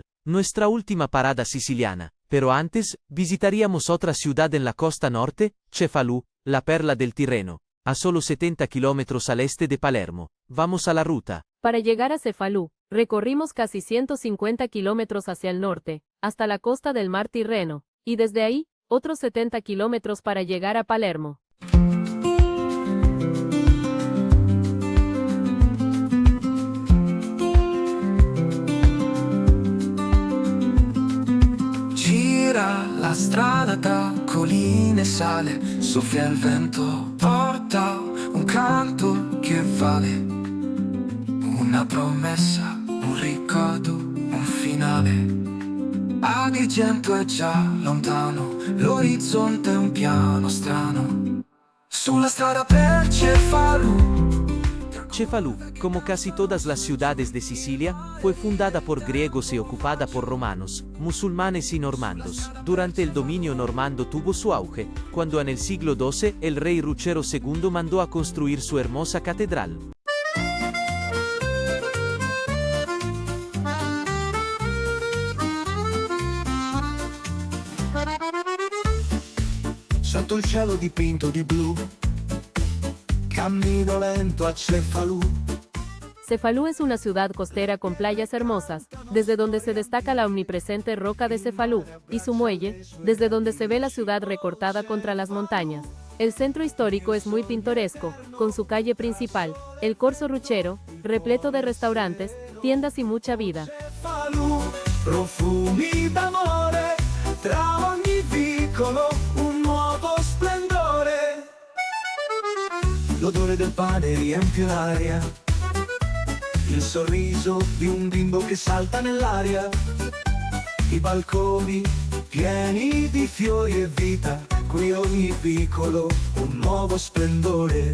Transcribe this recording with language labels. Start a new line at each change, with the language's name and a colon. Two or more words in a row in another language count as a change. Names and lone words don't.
Spanish: Nuestra última parada siciliana. Pero antes, visitaríamos otra ciudad en la costa norte, Cefalù, la perla del Tirreno, a solo 70 kilómetros al este de Palermo. Vamos a la ruta. Para llegar a Cefalù, recorrimos casi 150 kilómetros hacia el norte, hasta la costa del mar Tirreno, y desde ahí, otros 70 kilómetros para llegar a Palermo.
Italian: Gira la strada da colline e sale, soffia il vento, porta un canto che vale una promessa, un ricordo, un finale. Agrigento è già lontano, l'orizzonte è un piano strano, sulla strada per Cefalù.
Spanish: Cefalù, como casi todas las ciudades de Sicilia, fue fundada por griegos y ocupada por romanos, musulmanes y normandos. Durante el dominio normando tuvo su auge, cuando en el siglo XII el rey Ruggero II mandó a construir su hermosa catedral.
Italian: Sotto il cielo dipinto di blu, cammino lento a Cefalù.
Spanish: Cefalù es una ciudad costera con playas hermosas, desde donde se destaca la omnipresente roca de Cefalù, y su muelle, desde donde se ve la ciudad recortada contra las montañas. El centro histórico es muy pintoresco, con su calle principal, el Corso Ruggero, repleto de restaurantes, tiendas y mucha vida.
Italian: Cefalù, profumi d'amore, tra ogni vicolo un nuovo splendore. L'odore del pane riempie l'aria, il sorriso di un bimbo che salta nell'aria, i balconi pieni di fiori e vita, qui ogni vicolo un nuovo splendore.